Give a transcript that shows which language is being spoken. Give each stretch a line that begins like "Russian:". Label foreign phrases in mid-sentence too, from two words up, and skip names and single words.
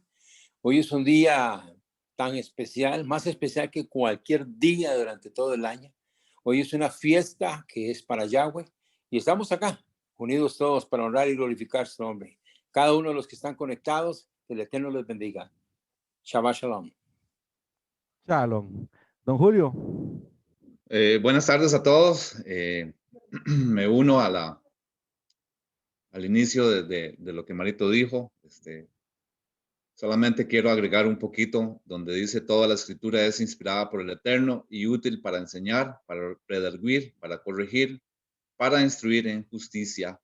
Spanish: Hoy es un día tan especial, más especial que cualquier día durante todo el año. Hoy es una fiesta que es para Yahweh y estamos acá, unidos todos para honrar y glorificar su nombre. Cada uno de los que están conectados, que el Eterno les bendiga.
Hebrew: שבת שלום.
Spanish: Shalom. Don Julio. Buenas tardes a todos. Me uno al inicio de lo que Marito dijo. Solamente quiero agregar un poquito donde dice: toda la escritura es inspirada por el Eterno y útil para enseñar, para redarguir, para corregir, para instruir en justicia.